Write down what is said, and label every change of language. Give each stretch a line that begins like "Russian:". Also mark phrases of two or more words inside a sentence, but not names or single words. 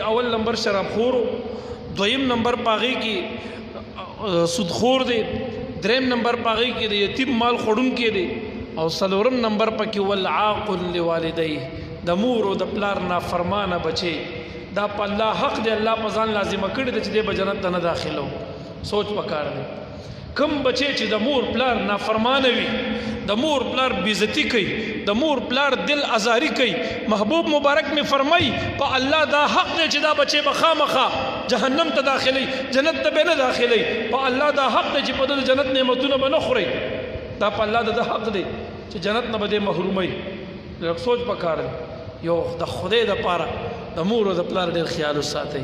Pashto: اول نمبر شراب خور دویم نمبر پاغي کې سود خور دی دریم نمبر پاغي کې د یتیم مال خورون کې دی او سلورم نمبر پکې
Arabic: والعاق لوالديه
Pashto: د مور او د پلار نافرمانه بچي دا په الله حق دی الله په ځان لازم کړی دی چې دی به جنت ته نه داخلو سوچ پکار دی کم بچي چې د مور پلار نافرمانه وي د مور پلار بیزتی کوي د مور پلار دل ازاری کوي محبوب مبارک میں فرمائی په الله دا حق دی چې دا بچي به خامخا جهنم ته داخلي جنت ته به نه داخلي په الله دا حق دی چې په جنت نعمتونه به نه خوري دا په الله دا حق دی چې جنت نه به محرومي لکه سوچ پکار یو د خدای د پاره د مور او د پلار ډېر خیال وساتئ.